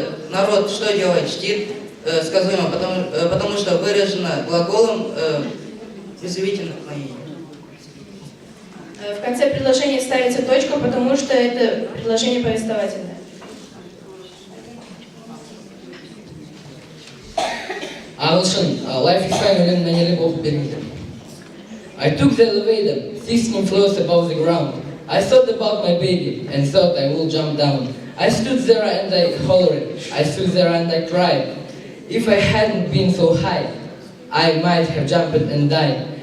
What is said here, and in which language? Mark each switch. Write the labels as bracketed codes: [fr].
[ru] Народ что делает? Чтит, сказуемо, потому что выражено глаголом призывительным. В конце предложения ставится точка, потому что это предложение повествовательное. [kk] Ағылшын, Life is Fine өлеңін мәнерлеп оқып беріңіздер. [en] I took the elevator, 16 floors above the ground. I thought about my baby and thought I will jump down. I stood there and I hollered. I stood there and I cried. If I hadn't been so high, I might have jumped and died.